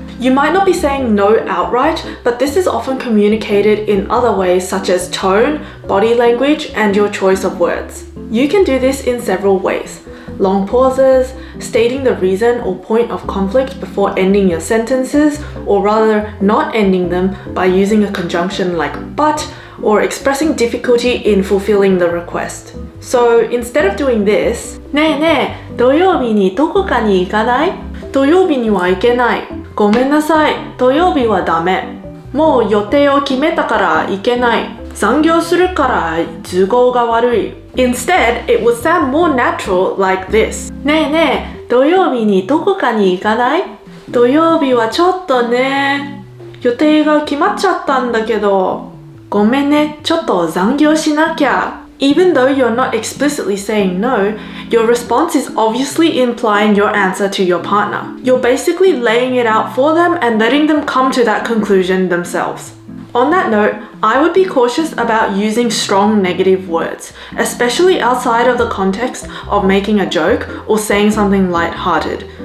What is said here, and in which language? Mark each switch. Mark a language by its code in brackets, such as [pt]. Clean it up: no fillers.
[en] You might not be saying no outright, but this is often communicated in other ways such as tone, body language, and your choice of words. You can do this in several ways. Long pauses, stating the reason or point of conflict before ending your sentences, or rather not ending them by using a conjunction like but, or expressing difficulty in fulfilling the request. So instead of doing this, [ja] ねえねえ、土曜日にどこかに行かない？土曜日には行けない。ごめんなさい、土曜日はダメ。もう予定を決めたから行けない。残業するから都合が悪い。 [en] Instead, it would sound more natural like this. [ja] ねえねえ、土曜日にどこかに行かない？土曜日はちょっとね。予定が決まっちゃったんだけど。ごめんね、ちょっと残業しなきゃ。 [en] Even though you're not explicitly saying no, your response is obviously implying your answer to your partner. You're basically laying it out for them and letting them come to that conclusion themselves. On that note, I would be cautious about using strong negative words, especially outside of the context of making a joke or saying something light-hearted.